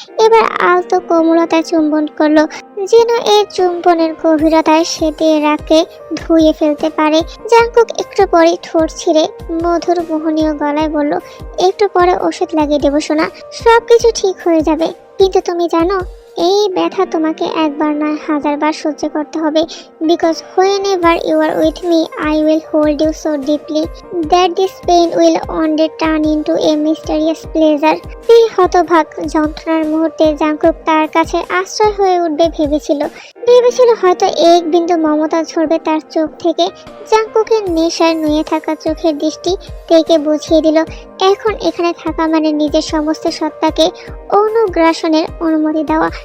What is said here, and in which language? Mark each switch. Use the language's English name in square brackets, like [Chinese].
[Bangla] এবার আলতো কোমলতায় চুম্বন করলো, যেন এই চুম্বনের গভীরতায় সে দিয়ে রাখে ধুয়ে ফেলতে পারে। জাঙ্কুক একটু পরে ঠোঁট ছিঁড়ে মধুর মোহনীয় গলায় বলল, একটু পরে ওষুধ লাগিয়ে দেবো সোনা, সবকিছু ঠিক হয়ে যাবে। কিন্তু তুমি জানো এই ব্যথা তোমাকে একবার নয় 1000 বার সহ্য করতে হবে। [English] Because whenever you are with me I will hold you so deeply that this pain will one day turn into a mysterious pleasure. [Bangla] এই হতভাগ যন্ত্রণার মুহূর্তে জাঙ্কুক তার কাছে আশ্রয় হয়ে উঠবে ভেবেছিল হয়তো এক বিন্দু মমতা ঝরবে তার চোখ থেকে। জাঙ্কুকের নেশায় নুয়ে থাকা চোখের দৃষ্টি তেকে বুঝিয়ে দিল, এখন এখানে থাকা মানে নিজের সমস্ত সত্তাকে অনুগ্রাসনের অনুমতি দেওয়া।